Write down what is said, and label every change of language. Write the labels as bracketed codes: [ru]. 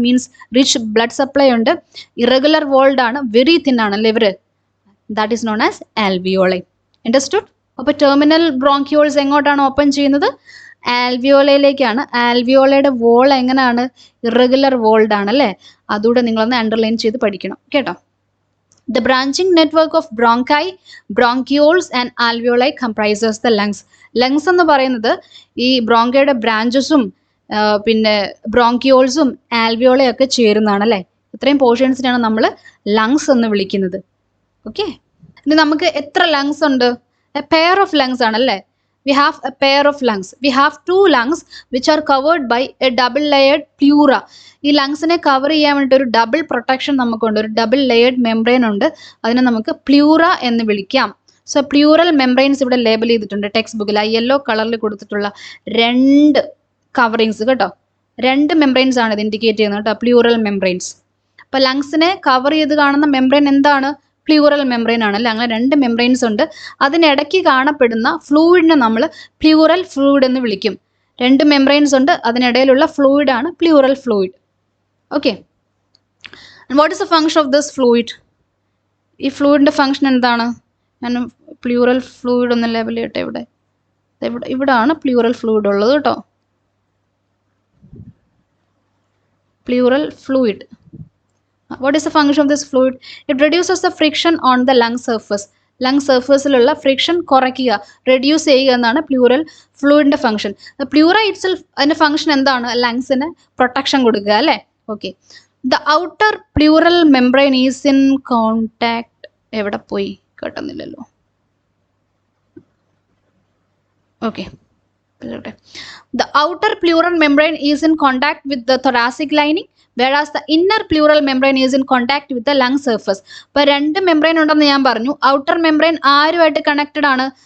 [ml] Means rich blood supply ഉണ്ട്, irregular would ആണ്, very thin ആണ് അല്ലേ ഇവർ. [en] That is known as alveoli. Understood? [ml] അപ്പോൾ ടെർമിനൽ ബ്രോങ്കിയോൾസ് എങ്ങോട്ടാണ് ഓപ്പൺ ചെയ്യുന്നത്? ആൽവിയോളയിലേക്കാണ്. ആൽവിയോളയുടെ വോൾ എങ്ങനെയാണ്? ഇറഗുലർ വോൾഡ് ആണ് അല്ലേ. അതുകൂടെ നിങ്ങളൊന്ന് അണ്ടർലൈൻ ചെയ്ത് പഠിക്കണം കേട്ടോ. [en] The branching network of bronchi, bronchioles and alveoli comprises the lungs. [ml] Lungs എന്ന് പറയുന്നത് ഈ ബ്രോങ്കയുടെ ബ്രാഞ്ചസും പിന്നെ ബ്രോങ്കിയോൾസും ആൽവിയോളയും ഒക്കെ ചേരുന്നതാണ് അല്ലേ. ഇത്രയും പോർഷൻസിനാണ് നമ്മൾ ലങ്സ് എന്ന് വിളിക്കുന്നത്. ഓക്കെ, ഇനി നമുക്ക് എത്ര ലങ്സ് ഉണ്ട്? [en] a pair of lungs [ml] ആണല്ലേ. [en] We have a pair of lungs. We have two lungs which are covered by a double layered pleura. [ml] ഈ ലങ്സിനെ കവർ ചെയ്യാൻ വേണ്ടിയിട്ട് ഒരു ഡബിൾ പ്രൊട്ടക്ഷൻ നമുക്കുണ്ട്, ഒരു ഡബിൾ ലെയേർഡ് മെംബ്രെയിൻ ഉണ്ട്. അതിനെ നമുക്ക് പ്ലൂറ എന്ന് വിളിക്കാം. സോ പ്ലൂറൽ മെംബ്രെയിൻസ് ഇവിടെ ലേബൽ ചെയ്തിട്ടുണ്ട് ടെക്സ്റ്റ് ബുക്കിൽ. ആ യെല്ലോ കളറിൽ കൊടുത്തിട്ടുള്ള 2 കവറിങ്സ് കേട്ടോ. 2 മെംബ്രെയിൻസ് ആണ് ഇത് ഇൻഡിക്കേറ്റ് ചെയ്യുന്നത് കേട്ടോ, പ്ലൂറൽ മെംബ്രെയിൻസ്. അപ്പോൾ ലങ്സിനെ കവർ ചെയ്ത് കാണുന്ന മെംബ്രെയിൻ എന്താണ്? പ്ലൂറൽ മെംബ്രെയിൻ ആണ് അല്ലേ. അങ്ങനെ 2 മെംബ്രെയിൻസ് ഉണ്ട്. അതിനിടയ്ക്ക് കാണപ്പെടുന്ന ഫ്ലൂയിഡിനെ നമ്മൾ പ്ലൂറൽ ഫ്ലൂയിഡ് എന്ന് വിളിക്കും. 2 മെംബ്രെയിൻസ് ഉണ്ട്, അതിനിടയിലുള്ള ഫ്ലൂയിഡ് ആണ് plural fluid. [en] Okay, what is the function of this fluid? [ml] ഈ ഫ്ലൂയിഡിൻ്റെ ഫങ്ഷൻ എന്താണ്? ഞാൻ പ്ലൂറൽ ഫ്ലൂയിഡ് ഒന്ന് ലേബൽ ചെയ്യട്ടെ. ഇവിടാണ് പ്ലൂറൽ ഫ്ലൂയിഡ് ഉള്ളത് കേട്ടോ. Plural fluid. [en] What is the function of this fluid? It reduces the friction on the lung surface. [ml] Lung surfaceലുള്ള friction കുറയ്ക്കുക, reduce ചെയ്യുക എന്നാണ് പ്ലൂറൽ ഫ്ലൂയിഡിൻ്റെ ഫംഗ്ഷൻ. പ്ലൂറ ഇറ്റ്സെൽഫ് അതിൻ്റെ ഫംഗ്ഷൻ എന്താണ്? ലങ്സിന് പ്രൊട്ടക്ഷൻ കൊടുക്കുക അല്ലേ. [en] Okay, the outer pleural membrane is in contact. [ml] എവിടെ പോയി? കേട്ടുന്നില്ലല്ലോ. [en] Okay, the outer pleural membrane is in contact with the thoracic lining, whereas the inner pleural membrane is in contact with the lung surface. [ml] അപ്പോൾ 2 membrane ഉണ്ടെന്ന് ഞാൻ പറഞ്ഞു. Outer membrane ആരുമായിട്ട് connected ആണ്?